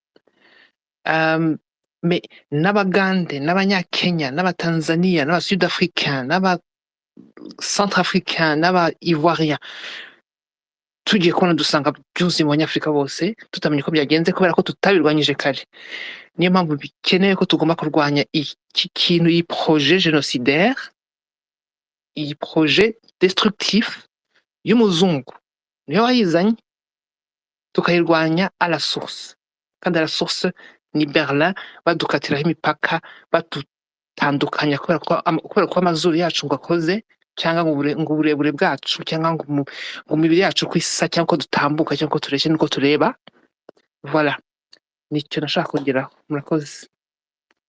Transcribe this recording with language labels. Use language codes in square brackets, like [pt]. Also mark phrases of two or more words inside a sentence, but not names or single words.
[rw] Mais n'abagande, n'abanyakenya, n'abatanzania, n'abasudafricain, n'abacentrafricain, n'abaivoirien, tugiye kubona dusanga byuzuye mu banyafurika bose, tutamenye ko byagenze kubera ko tutabirwanyije kare. Niyo mpamvu bikeneye ko tugomba kurwanya iki kintu, iyi [fr] projet génocidaire, [rw] iyi [fr] projet destructif [rw] y'umuzungu, niyo wayizanye, tukayirwanya [fr] à la source. [rw] Kandi [fr] à la source [rw] ni Berlin, badukatiraho imipaka, badutandukanya kubera ko amazuru yacu ngo akoze, cyangwa ngo uburebure bwacu, cyangwa ngo imibiri yacu ko isa, cyangwa ko dutambuka, cyangwa ko tureshya nuko tureba. Voilà, nicyo nashaka kongeraho.